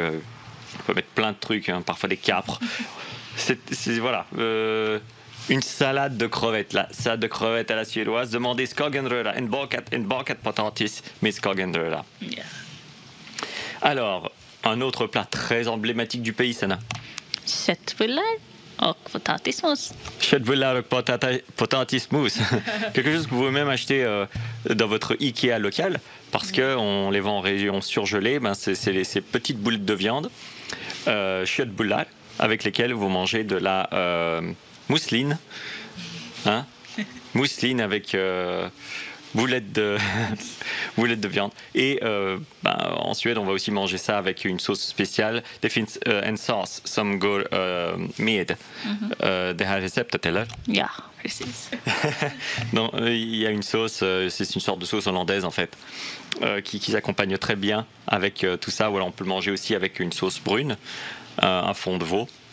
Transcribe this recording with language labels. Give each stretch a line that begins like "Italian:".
French: On peut mettre plein de trucs, hein, parfois des capres. Voilà. Une salade de crevettes, la salade de crevettes à la suédoise. Demandez
Swedish: skagenröra, en bokat potatis med skagenröra.
English: Yeah.
French: Alors, un autre plat très emblématique du pays, Sana.
Swedish: Köttbullar och potatismos. Köttbullar och potatismos.
French: Quelque chose que vous pouvez même acheter dans votre Ikea local, parce qu'on les vend en région surgelée. C'est ces petites boulettes de viande, köttbullar, avec lesquelles vous mangez de la mousseline, hein? Mousseline avec boulettes de viande. Et en Suède, on va aussi manger ça avec une sauce spéciale.
Swedish: Det finns en sås som går med det här receptet, eller? Ja, precis.
French: Non, il y a une sauce, c'est une sorte de sauce hollandaise en fait, qui s'accompagne très bien avec tout ça. Voilà, on peut le manger aussi avec une sauce brune, un fond de veau.